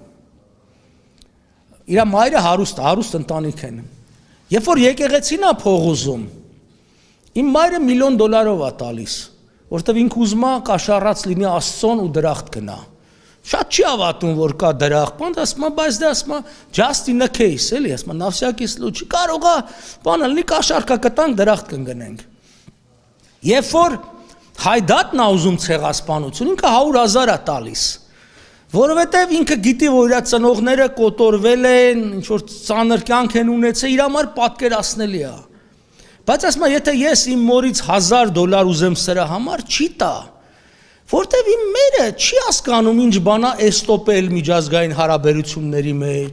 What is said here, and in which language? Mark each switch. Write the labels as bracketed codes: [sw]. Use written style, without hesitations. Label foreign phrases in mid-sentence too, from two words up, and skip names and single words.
[hy] իր մայրը հարուստ ընտանիք են։ Երբ որ եկեղեցին է փող ուզում, իմ մայրը $1 միլիոն է տալիս, որտեվ ինքը ուզում է կաշառած լինի Աստծուն ու դրախտ գնա։ Շատ չի հավատում, որ կա դրախտ, ասում է, բայց դա ասում է [en] just in a case, [hy] էլի, ասում է, [ru] на всякий случай, [hy] կարող է, բանը լինի կաշառքա կտանք, դրախտ կընկնենք։ Երբ որ հայդատն է ուզում ցեղասպանություն, ինքը 100,000 է տալիս, որովհետև ինքը գիտի, որ իր ծնողները կոտորվել են, ինչ որ ծանր կյանք են ունեցել, իր համար պատկերացնելի է։ Բայց ասում է, եթե ես իմ մորից $1,000 ուզեմ սրա համար, չի տա, որտեվ իմ մերը չի հասկանում ինչ բանա էստոպել միջազգային հարաբերությունների մեջ,